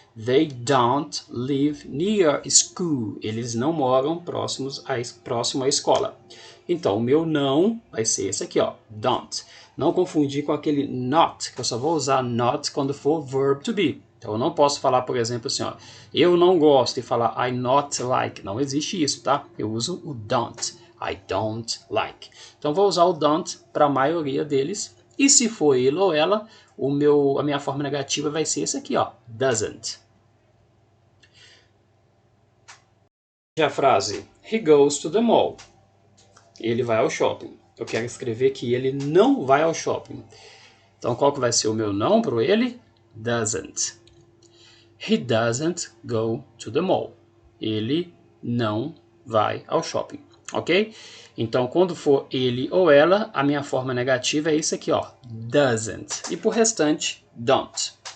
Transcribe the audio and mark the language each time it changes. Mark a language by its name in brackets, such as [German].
[English] They don't live near school. [Portuguese] Eles não moram próximo à escola. Então, o meu não vai ser esse aqui, ó, don't. Não confundir com aquele not, que eu só vou usar not quando for verb to be. Então, eu não posso falar, por exemplo, assim, ó, eu não gosto e falar I not like. Não existe isso, tá? Eu uso o don't. [English] I don't like. [Portuguese] Então, vou usar o don't para a maioria deles. E se for ele ou ela, a minha forma negativa vai ser esse aqui, ó, doesn't. A frase, [English] he goes to the mall. [Portuguese] Ele vai ao shopping. Eu quero escrever que ele não vai ao shopping. Então, qual que vai ser o meu não para ele? Doesn't. [English] He doesn't go to the mall. [Portuguese] Ele não vai ao shopping, [English] ok? [Portuguese] Então, quando for ele ou ela, a minha forma negativa é isso aqui, ó, doesn't. E por restante, don't.